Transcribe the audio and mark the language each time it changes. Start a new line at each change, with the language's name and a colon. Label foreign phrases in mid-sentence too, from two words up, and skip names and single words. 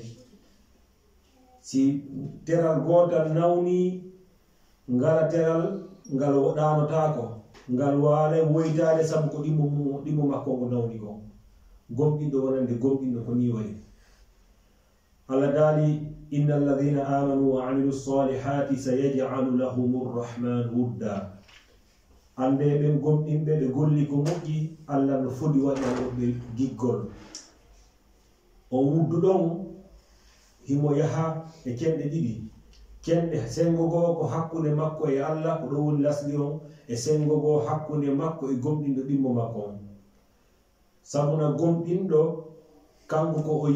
Fula: si teral gotal nawni ngala teral ngal woɗanotako, ngal waala woytade sabu ko ɗimmo makko ngo nawni kon. gomɗinɗo wonande gomɗinɗo ko ni wayi.
Arabic: Allah daali إن الذين آمنوا وعملوا الصالحات سيجعل لهم الرحمن ودا.
Fula: ande ɓen gomɗinɓe ɓe golli ko moƴƴi Allah no foti waɗanoɓe giggol. on wuddu ɗon himo yaha e kemɗe ɗiɗi. kende sengo go ko hakkunde makko e Allah ko do woni lasli on e sengo go hakkunde makko e gomdindo dimmo makko on sabuna gomdindo kanko ko o